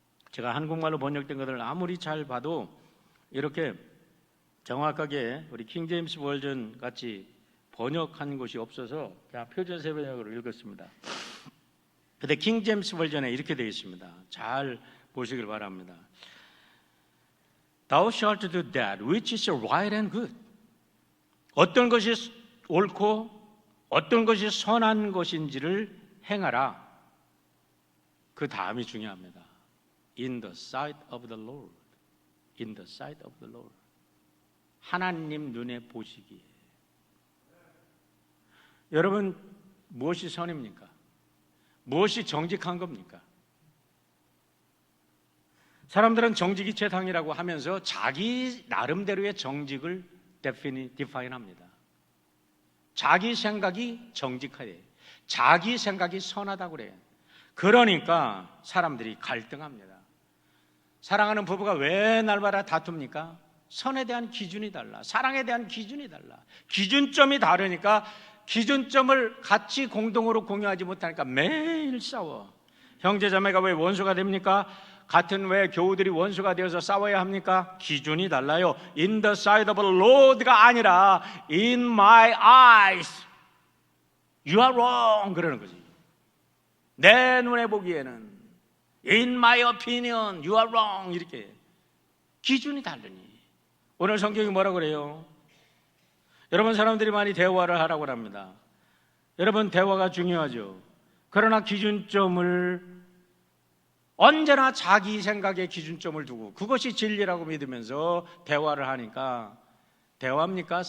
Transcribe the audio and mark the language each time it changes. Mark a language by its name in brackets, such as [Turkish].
[Korean] 제가 한국말로 번역된 것을 아무리 잘 봐도 이렇게 정확하게 우리 킹제임스 버전 같이 번역한 곳이 없어서 그냥 표준 세번역으로 읽었습니다. 근데 킹제임스 버전에 이렇게 되어 있습니다. 잘 보시길 바랍니다. [English] Thou shalt do that which is right and good. [Korean] 어떤 것이 옳고 어떤 것이 선한 것인지를 행하라. 그 다음이 중요합니다. [English] In the sight of the Lord. In the sight of the Lord. [Korean] 하나님 눈에 보시기에. 여러분, 무엇이 선입니까? 무엇이 정직한 겁니까? 사람들은 정직이 최상이라고 하면서 자기 나름대로의 정직을 디파인합니다. 자기 생각이 정직하대. 자기 생각이 선하다고 그래요. 그러니까 사람들이 갈등합니다. 사랑하는 부부가 왜 날마다 다툽니까? 선에 대한 기준이 달라. 사랑에 대한 기준이 달라. 기준점이 다르니까 기준점을 같이 공동으로 공유하지 못하니까 매일 싸워. 형제자매가 왜 원수가 됩니까? 같은 왜 교우들이 원수가 되어서 싸워야 합니까? 기준이 달라요. [English] In the sight of the Lord가 아니라 In my eyes You are wrong [Korean] 그러는 거지. 내 눈에 보기에는 [English] In my opinion You are wrong [Korean] 이렇게 기준이 다르니. 오늘 성경이 뭐라 그래요? 여러분, 사람들이 많이 대화를 하라고 합니다. 여러분, 대화가 중요하죠. 그러나 기준점을 언제나 자기 생각에 기준점을 두고 그것이 진리라고 믿으면서 대화를 하니까 대화입니까?